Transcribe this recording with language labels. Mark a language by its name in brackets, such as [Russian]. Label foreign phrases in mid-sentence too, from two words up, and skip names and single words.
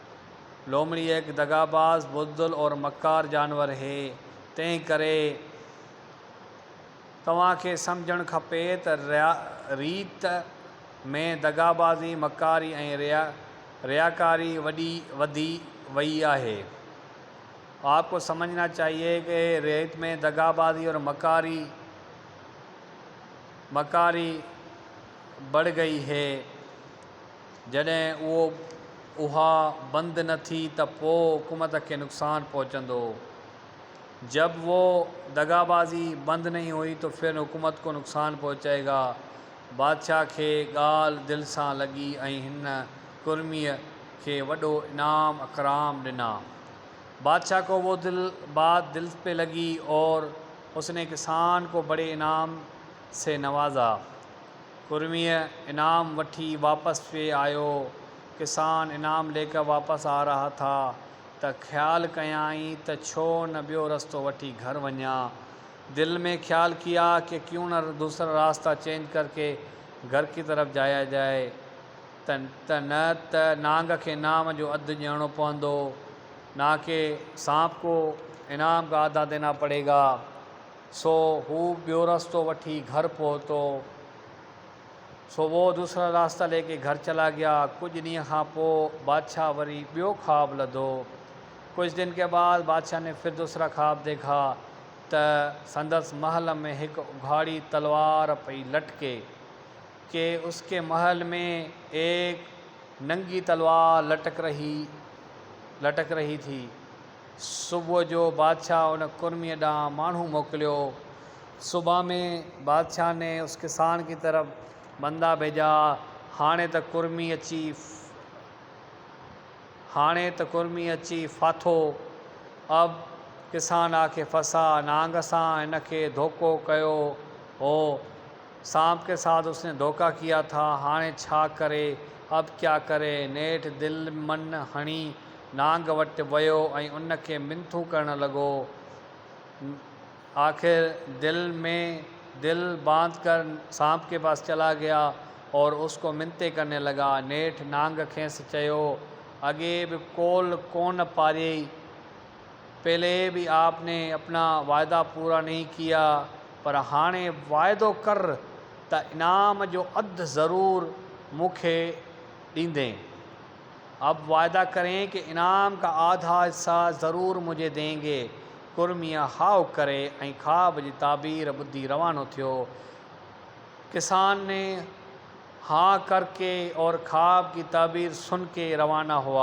[Hindi] लोमड़ी एक दगाबाज, बुज़दिल और मकार जानवर है। [Sindhi] तंहिं करे तव्हांखे सम्झणु खपे त रीत में दगाबाज़ी मकारी ऐं रियाकारी वधी वई है। [Hindi] आपको समझना चाहिए कि रीत में दगाबाज़ी और मकारी बढ़ गई है। [Sindhi] जॾहिं उहा बंद न थी त पोइ हुकूमत के नुक़सान पहुंचंदो। [Hindi] जब वो दगाबाजी बंद नहीं हुई तो फिर हुकूमत को नुक़सान पहुंचेगा। [Sindhi] बादशाह के गाल दिल सां लगी ऐं हिन कुर्मीअ खे वॾो इनाम अकराम ॾिना। [Hindi] बादशाह को वो बात दिल पे लगी और उसने किसान को बड़े इनाम से नवाजा। [Sindhi] कुर्मीअ इनाम वठी वापस पे आयो। [Hindi] किसान इनाम लेकर वापस आ रहा था [Sindhi] त ख्याल कयाई त छो न ॿियो रस्तो वठी घर वञा। दिल में ख्याल किया कि क्यों न दूसरा रास्ता चेंज करके घर की तरफ जाया जाए त नांग के इनाम जो अधु ॾियणो पवंदो, [Hindi] ना कि सांप को इनाम का आधा देना पड़ेगा। [Sindhi] सो हू ॿियो रास्तो वठी घर पहुतो। [Hindi] सो वो दूसरा रास्ता लेके घर चला गया। [Sindhi] कुछ ॾींहं खां पोइ बादशाह वरी ॿियो ख्वाब लधो। [Hindi] कुछ दिन के बाद बादशाह ने फिर दूसरा ख्वाब देखा [Sindhi] त संदस महल में एक उघाड़ी तलवार पई लटके [Hindi] कि उसके महल में एक नंगी तलवार लटक रही थी। [Sindhi] सुबह जो बादशाह उन कुर्मीअ ॾांहुं माण्हू मोकिलियो। [Hindi] सुबह में बादशाह ने उस किसान की तरफ बंदा भेजा। [Sindhi] हाणे त कुर्मी अची फाथो। [Hindi] अब किसान आके फंसा। [Sindhi] नांग सां इन खे धोखो कयो हो। [Hindi] सांप के साथ उसने धोखा किया था। [Sindhi] हाणे छा करे, [Hindi] अब क्या करे। [Sindhi] नेठ दिल मन हणी नांग वटि वियो ऐं उन खे मिनथू करणु लॻो। [Hindi] आखिर दिल बांध कर सांप के पास चला गया और उसको मिनते करने लगा। [Sindhi] नेठ नांग खेसि चयो, अगे भी कोल कौन पारी, [Hindi] पहले भी आपने अपना वायदा पूरा नहीं किया, [Sindhi] पर हाणे वायदो कर त इनाम जो अधु ज़रूर मूंखे ॾींदे। [Hindi] अब वायदा करें कि इनाम का आधा हिस्सा ज़रूर मुझे देंगे। [Sindhi] कुर्मीअ हाउ करे ऐं ख्वाब जी ताबीर ॿुधी रवानो थियो। [Hindi] किसान ने हाँ करके और ख्वाब की ताबीर सुन के रवाना हुआ।